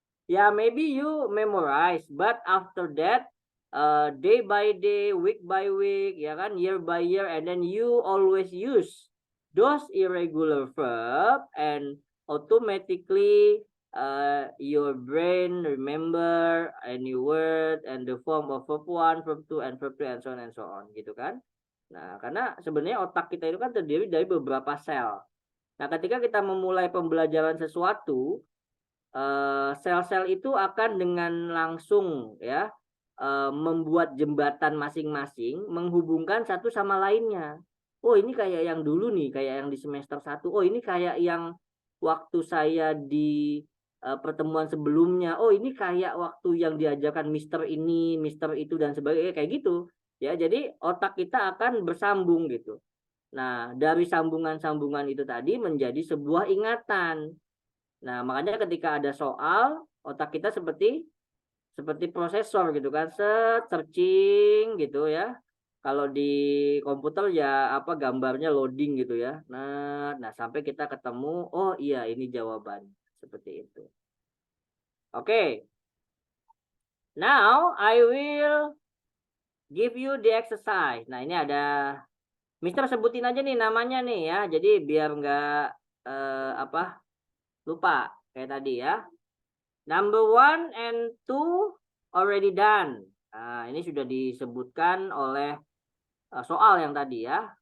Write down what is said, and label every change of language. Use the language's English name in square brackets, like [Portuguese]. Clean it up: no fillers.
[English] Yeah, maybe you memorize, but after that, day by day, week by week, [Indonesian] ya kan, [English] year by year, and then you always use those irregular verb, and automatically, your brain remember any word and the form of verb 1, verb 2, and verb 3, and so on, [Indonesian] gitu kan? Nah, karena sebenarnya otak kita itu kan terdiri dari beberapa sel. Nah, ketika kita memulai pembelajaran sesuatu, sel-sel itu akan dengan langsung ya membuat jembatan masing-masing menghubungkan satu sama lainnya. Oh ini kayak yang dulu nih, kayak yang di semester 1. Oh ini kayak yang waktu saya di pertemuan sebelumnya. Oh ini kayak waktu yang diajarkan Mister ini, Mister itu dan sebagainya kayak gitu. Ya, jadi otak kita akan bersambung gitu. Nah, dari sambungan-sambungan itu tadi menjadi sebuah ingatan. Nah, makanya ketika ada soal, otak kita seperti prosesor gitu kan, searching gitu ya. Kalau di komputer ya apa gambarnya loading gitu ya. Nah sampai kita ketemu, oh iya ini jawaban seperti itu. Oke. [English] Now I will give you the exercise. [Indonesian] Nah, ini ada Mister sebutin aja nih namanya nih ya. Jadi biar nggak apa lupa kayak tadi ya. [English] Number 1 and 2 already done. [Indonesian] Nah, ini sudah disebutkan oleh soal yang tadi ya.